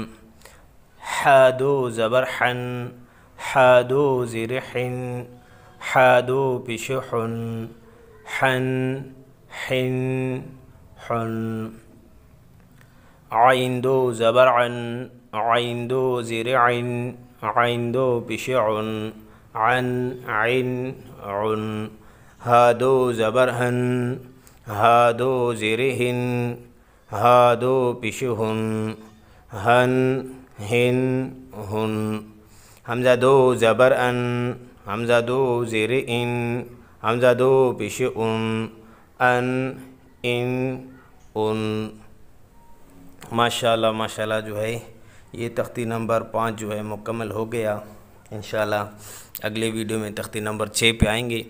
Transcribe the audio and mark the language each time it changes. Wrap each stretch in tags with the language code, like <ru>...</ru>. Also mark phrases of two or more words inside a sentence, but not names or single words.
<ur>حا دو زبر حن، حا دو زیر حن، حا دو پیش حن، حن حن حن. عین دو زبر عن، عین دو زیر عن، عین دو پیش عن، عن عن عن. ہا دو زبر ہن، ہا دو زیر ہن، ہا دو پیش ہن، ہن ہن ہن. حمزہ دو زبر ان، حمزہ دو زیر ان، حمزہ دو پیش ان، ان ان. ماشاءاللہ جو ہے یہ تختی نمبر 5 جو ہے مکمل ہو گیا. انشاءاللہ اگلے ویڈیو میں تختی نمبر 6 پہ آئیں گے.</ur>